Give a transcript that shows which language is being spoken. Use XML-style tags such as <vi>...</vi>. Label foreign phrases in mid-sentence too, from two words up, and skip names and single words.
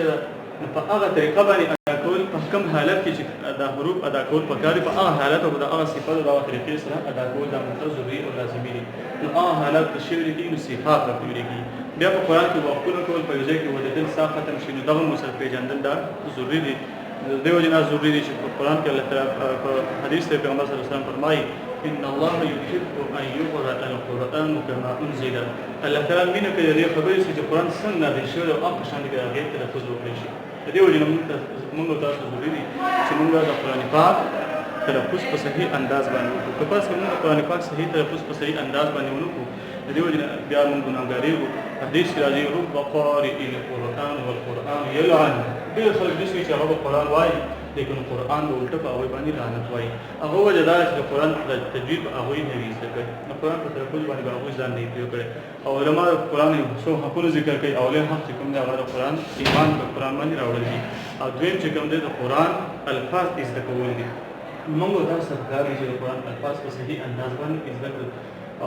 <ps>ده په هغه طریقه باندې ادا کول په کوم حالت کې چې دا حروف ادا کول پکار دي په هغه حالت او د هغه صفاتو د هغه طریقې سره ادا کول دا مطلب ضروري او لازمي دي نو هغه حالت ته شی ویل کېږي نو صفات ورته ویل کېږي بیا په قرآن کې وقفونه کول په یو ځای کې ودرېدل ساه ختم شي نو دغه ورسره پېژندل دا ضروري دي د دې وجې نه ضروري دي چې په قرآن کې الله تعالی په حدیث کې پیغمبر</ps> <ar>صلی الله علیه وسلم</ar> <ps>فرمایي ان</ps> <ar>الله يحب ان يقرأ القرآن كما انزل</ar> <ps>الله تعالی مینه کوي دې خبرې چې قرآن څنګه نازل شوی او هغه شان کې هغه تلفظ وکړي شي د دې وجې نه موږ تاسو ضروري دي چې موږ د قرآن پاک تلفظ په صحیح انداز باندې وکړو که پس موږ قرآن پاک صحیح تلفظ په صحیح انداز باندې ونکړو د دې وجې نه بیا موږ ګناهګارېږو حدیث کې راځي</ps> <ar>رب قارئ القرآن والقرآن يلعن</ar> <ps>ډېر خلک داسې چې هغه قرآن وایي لیکن قرآن به الټه په هغوی باندې لعنت وایي هغه وجه دا چې د قرآن د تجوید په هغوی نه وي زده کړی د قرآن په تلفظ باندې به هغوی ځان نه وي پوه کړی او علما د قرآن څو حقونه ذکر کوي اولین حق چې کوم دی هغه د قرآن ایمان په قرآن باندې راوړل دي او دویم چې کوم دی د قرآن الفاظ زده کول دي موږ دا سرکار چې د قرآن الفاظ په صحیح انداز باندې زده کړو او</ps>